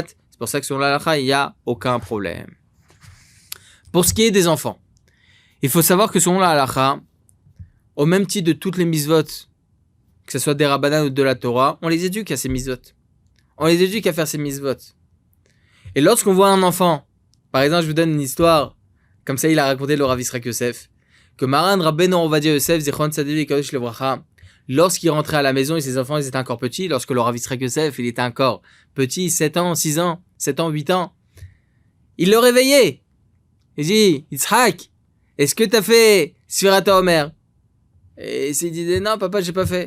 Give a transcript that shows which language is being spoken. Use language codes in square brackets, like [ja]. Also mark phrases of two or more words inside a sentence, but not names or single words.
[fr] C'est pour ça que selon l'halakha, il n'y a aucun problème. Pour ce qui est des enfants, il faut savoir que selon la halakha, au même titre de toutes les mitzvot, que ce soit des rabbanan ou de la Torah, on les éduque à ces mitzvot. On les éduque à faire ces mitzvot. Et lorsqu'on voit un enfant, par exemple, je vous donne une histoire, comme ça il a raconté le Rav Yisrael Yosef, que Maran Rabbeinu Ovadia Yosef, [he] זכרון צדיק קדוש לברכה, [fr] lorsqu'il rentrait à la maison et ses enfants ils étaient encore petits, lorsque le Rav Yisrael Yosef il était encore petit, 7 ans, 6 ans, 7 ans, 8 ans, il le réveillait. Il dit, Yitzhak, est-ce que tu as fait Sfirat HaOmer? Et il disait, non papa, j'ai pas fait.